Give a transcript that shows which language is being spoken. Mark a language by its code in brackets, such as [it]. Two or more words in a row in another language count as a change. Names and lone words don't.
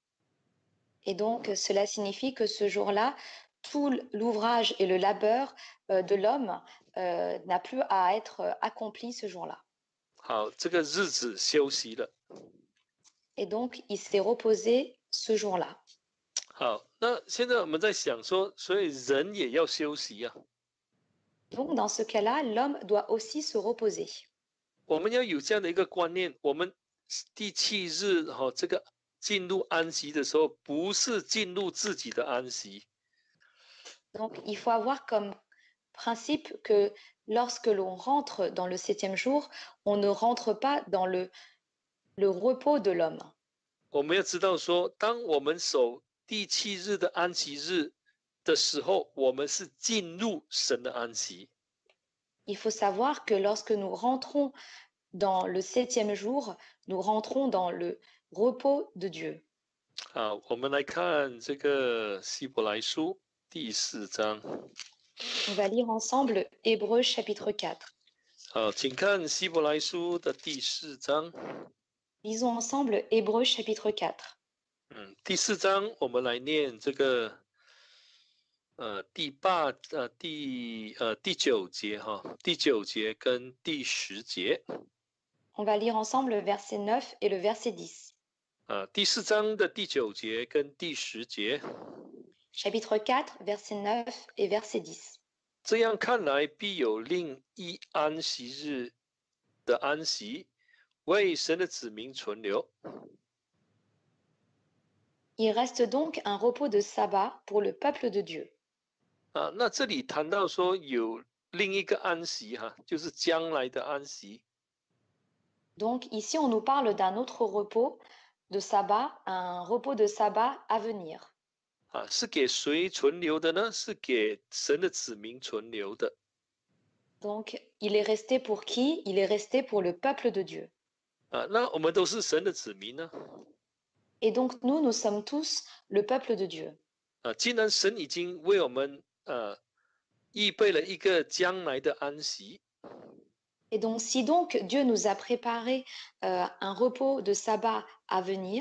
[fr] Et donc cela signifie que ce jour-là, tout l'ouvrage et le labeur de l'homme n'a plus à être accompli ce jour-là. [zh] 好，这个日子休息了。 [fr] Et donc il s'est reposé ce jour-là. [zh] 好，那现在我们在想说，所以人也要休息啊。 [fr] Donc dans ce cas-là, l'homme doit aussi se reposer. [zh] 我们要有这样的一个观念，我们第7日这个进入安息的时候，不是进入自己的安息。 [fr] Donc il faut avoir comme principe que lorsque l'on rentre dans le 7e jour, on ne rentre pas dans le repos de l'homme. [zh] 我们要知道说，当我们守第7日的安息日的时候，我们是进入神的安息。 [fr] Il faut savoir que lorsque nous rentrons dans le 7e jour, nous rentrons dans le repos de Dieu. [zh] 好，我们来看这个希伯来书第4章。 [fr] On va lire ensemble Hébreux chapitre 4. [zh] 好，请看希伯来书的第4章。 [fr] Lisons ensemble Hébreux chapitre 4. [zh] 第4章我们来念这个第9节哈，第9节跟第10节。 [fr] On va lire ensemble le verset 9 et le verset 10. [zh] 第4章的第9节跟第10节。 [fr] Chapitre 4, verset 9 et verset 10. [zh] 这样看来，必有另一安息日的安息，为神的子民存留。 [fr] Il reste donc un repos de sabbat pour le peuple de Dieu. [zh] 那这里谈到说有另一个安息哈，就是将来的安息。 [fr] Donc ici, on nous parle d'un autre repos de sabbat, un repos de sabbat à venir. [zh] 是给谁存留的呢？是给神的子民存留的。 [fr] Donc il est resté pour qui? Il est resté pour le peuple de Dieu. [zh] 那我们都是神的子民呢。 [fr] Et donc nous, nous sommes tous le peuple de Dieu. [zh] 既然神已经为我们预备了一个将来的安息， [fr] Et donc si donc Dieu nous a préparé un repos de sabbat à venir,